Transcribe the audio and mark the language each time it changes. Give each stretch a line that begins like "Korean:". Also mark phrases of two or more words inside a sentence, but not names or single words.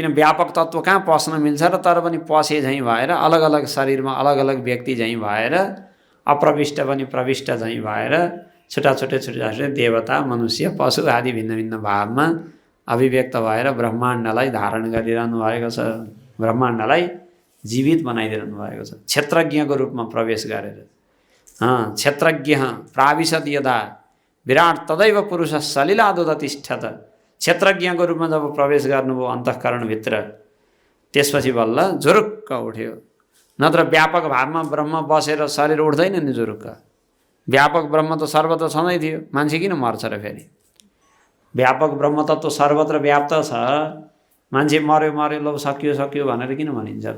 Nepali: व्यापक तत्त्व कहाँ पस्न मिल्छ र, तर पनि पसे झैँ भएर अलग अलग शरीरमा अलग अलग व्यक्ति झैँ भएर, अप्रविष्ट पनि प्रविष्ट झैँ भएर छुट्टा छुट्टै देवता मनुष्य पशु आदि भिन्न भिन्न भावमा अभिव्यक्त भएर ब्रह्माण्डलाई धारण गरिरहनु भएको छ, ब्रह्माण्डलाई जीवित बनाइदिनु भएको छ क्षेत्रज्ञको रूपमा प्रवेश गरेर।
Sanskrit: क्षेत्रज्ञ प्राविशद यदा विराट तदैव पुरुष सलिलादुदतिष्ठत।
Nepali: क्षेत्रज्ञको रूपमा जब प्रवेश गर्नुभयो अन्तःकरणभित्र, त्यसपछि बल्ल जुरुक्क उठ्यो। नत्र व्यापक भावमा ब्रह्म बसेर शरीर उठ्दैन नि जुरुक्क। व्यापक ब्रह्म त सर्वत्र छँदै थियो, मान्छे किन मर्छ र फेरि? व्यापक ब्रह्म तत्त्व सर्वत्र व्याप्त छ, मान्छे मर्यो मर्यो लो सकियो सकियो भनेर किन भनिन्छ त?